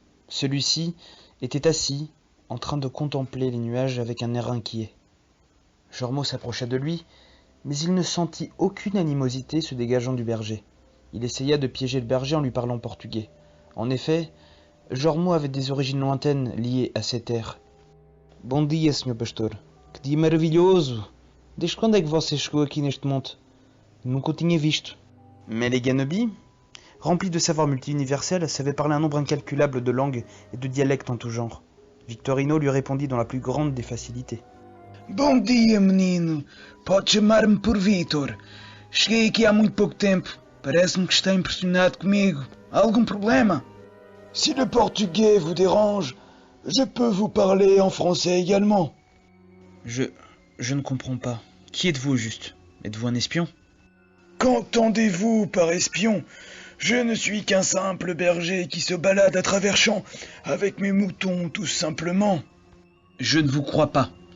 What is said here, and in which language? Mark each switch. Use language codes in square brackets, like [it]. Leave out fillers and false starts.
[fr] Celui-ci était assis, en train de contempler les nuages avec un air inquiet. Jormo s'approcha de lui, mais il ne sentit aucune animosité se dégageant du berger. Il essaya de piéger le berger en lui parlant portugais. En effet, Jormo avait des origines lointaines liées à cet air. [pt] « Bom dia, Sr. Pastor. Que dia maravilhoso! Desde quando é que você chegou aqui neste monte? Nunca o tinha visto. [fr] » Mais les Ganobi, remplis de savoir multi-universel, savaient parler un nombre incalculable de langues et de dialectes en tout genre. Victorino lui répondit dans la plus grande des facilités. [pt] Bom dia, menino. Pode chamar-me por Vitor. Cheguei aqui há muito pouco tempo. Parece-me que está impressionado comigo. Há algum problema? [fr] Si le portugais vous dérange, je peux vous parler en français également. Je ne comprends pas. Qui êtes-vous au juste? Êtes-vous un espion? Qu'entendez-vous par espion? Je ne suis qu'un simple berger qui se balade à travers champs avec mes moutons, tout simplement. Je ne vous crois pas.